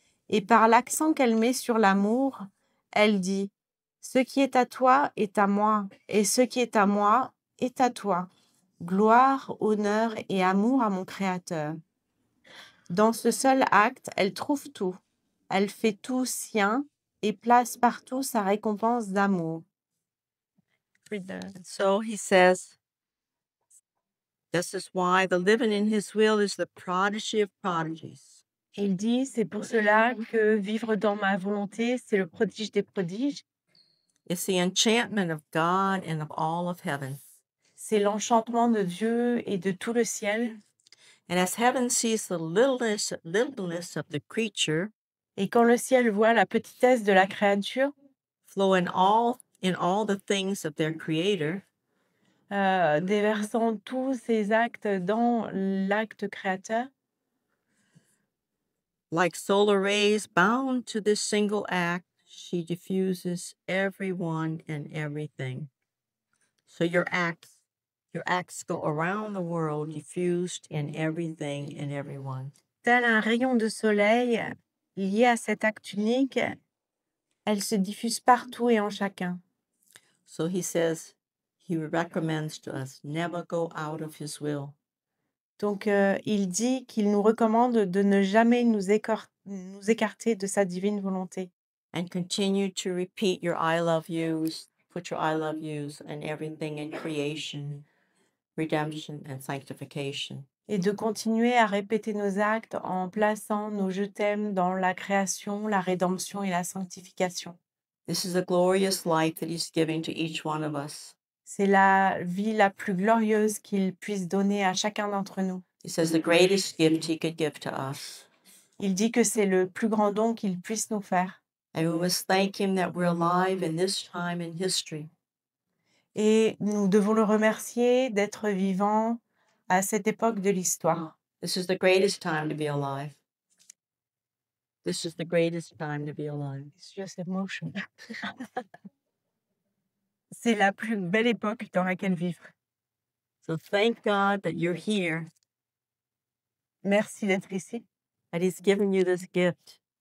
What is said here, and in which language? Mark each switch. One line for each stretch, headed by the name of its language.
French: Et par l'accent qu'elle met sur l'amour, elle dit « Ce qui est à toi est à moi, et ce qui est à moi est à toi. Gloire, honneur et amour à mon Créateur. » Dans ce seul acte, elle trouve tout. Elle fait tout sien et place partout sa récompense d'amour.
English: So he says, this is why the living in his will is the prodigy of prodigies.
French: Il dit, c'est pour cela que vivre dans ma volonté, c'est le prodige des prodiges.
English: It's the enchantment of God and of all of heaven.
French: C'est l'enchantement de Dieu et de tout le ciel.
English: And as heaven sees the littleness of the creature,
French: Et quand le ciel voit la petitesse de la créature,
English: flow in all the things of their creator,
French: déversant tous ses actes dans l'acte créateur,
English: like solar rays bound to this single act, she diffuses everyone and everything. So your acts go around the world, diffused in everything and everyone.
French: tel un rayon de soleil lié à cet acte unique, elle se diffuse partout et en chacun.
English: So he says, he recommends to us, never go out of his will.
French: Donc, il dit qu'il nous recommande de ne jamais nous écarter de sa divine volonté.
English: And continue to repeat your I love yous, put your I love yous and everything in creation, redemption and sanctification.
French: Et de continuer à répéter nos actes en plaçant nos je t'aime dans la création, la rédemption et la sanctification.
English: This is a glorious life that he's giving to each one of us.
French: C'est la vie la plus glorieuse qu'il puisse donner à chacun d'entre nous.
English: He says the greatest gift he could give to us.
French: Il dit que c'est le plus grand don qu'il puisse nous faire.
English: And we must thank him that we're alive in this time in history.
French: Et nous devons le remercier d'être vivant à cette époque de l'histoire.
English: This is the greatest time to be alive. This is the greatest time to be alive. It's just emotion.
French: C'est la plus belle époque dans laquelle vivre.
English: So thank God that you're here,
French: Merci d'être ici
English: that he's given you this gift.